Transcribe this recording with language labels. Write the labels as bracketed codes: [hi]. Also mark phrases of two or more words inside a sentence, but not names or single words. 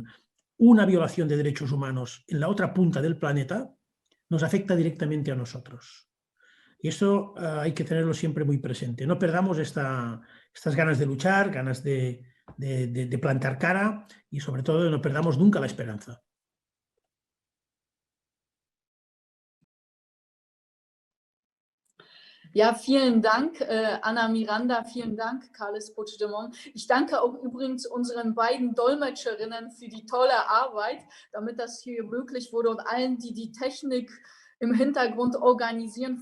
[es] Una violación de derechos humanos en la otra punta del planeta nos afecta directamente a nosotros. Y eso hay que tenerlo siempre muy presente. No perdamos estas ganas de luchar, ganas de plantar cara y sobre todo no perdamos nunca la esperanza. [de] Ja, vielen Dank, Anna Miranda, vielen Dank, Carles Puigdemont. Ich danke auch übrigens unseren beiden Dolmetscherinnen für die tolle Arbeit, damit das hier möglich wurde und allen, die die Technik im Hintergrund organisieren.